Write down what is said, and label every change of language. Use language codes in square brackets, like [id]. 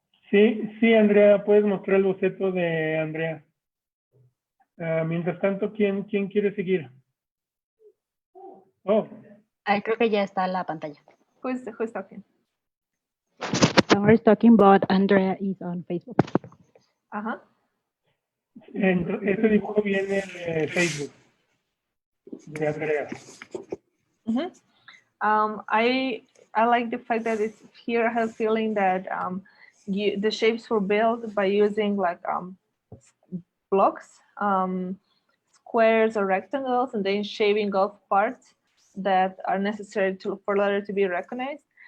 [es] Sí, Andrea, puedes mostrar el boceto de Andrea. Mientras tanto, ¿quién quiere seguir? Oh, Creo que ya está la pantalla. [en] Who's talking? Someone's talking, but Andrea is on Facebook. [es] Ajá. Ese dibujo viene de Facebook, de Andrea. [en] I like the fact that it's here. I have a feeling that the shapes were built by using like blocks, squares or rectangles, and then shaving off parts that are necessary for letter to be recognized.